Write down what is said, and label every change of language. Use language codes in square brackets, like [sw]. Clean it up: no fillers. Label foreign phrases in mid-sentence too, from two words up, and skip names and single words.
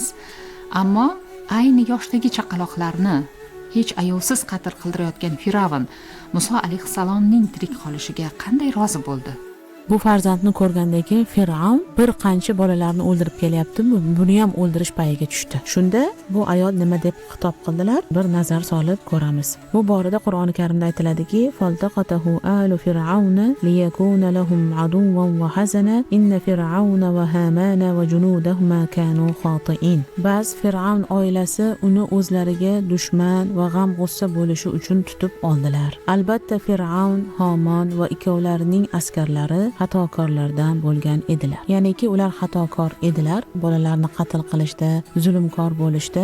[uz] Ammo ayni yoshdagi chaqaloqlarni hech ayovsiz qatl qildirayotgan Fir'avn Muso alayhisalomning tirik qolishiga qanday rozi bo'ldi? Bu farzandni ko'rgandan keyin Fir'avn bir qancha bolalarni o'ldirib kelyapti, buni ham o'ldirish payiga tushdi. Shunda bu ayol nima deb xitob qildilar? Bir nazar solib ko'ramiz. Bu borada Qur'oni Karimda aytiladiki, [ar] "فالتقطه آل فرعون ليكون لهم عدوا وحزنا إن فرعون وهامان وجنودهما كانوا خاطئين." [uz] Ba'z Fir'avn oilasi uni o'zlariga dushman va g'am g'ussa bo'lishi uchun tutib oldilar. Albatta Fir'avn, Haman va ikkovlarining askarlari xatokorlardan bo'lgan edilar. Ya'niki ular xatokor edilar, bolalarni qatl qilishda, zulmkor bo'lishda.